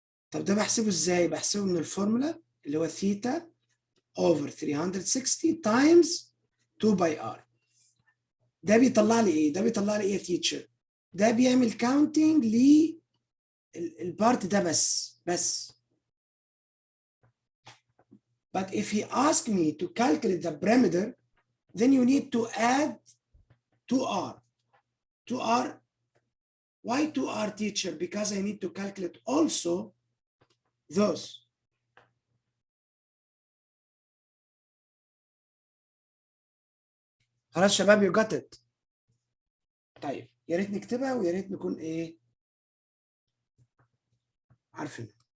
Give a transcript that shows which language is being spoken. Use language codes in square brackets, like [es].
[ar] طب ده بحسبه ازاي؟ بحسبه من الفورمولا اللي هو ثيتا [en] over 360 times 2 by r. [ar] ده بيطلع لي ايه؟ ده بيطلع لي ايه يا تيتشر؟ ده بيعمل كاونتنج للبارت ده بس. [en] But if he asks me to calculate the perimeter, then you need to add 2r. 2r. Why 2r, teacher? Because I need to calculate also those. [ar] خلاص شباب [en] you got it. [ar] طيب يا ريت نكتبها ويا ريت نكون ايه عارفين.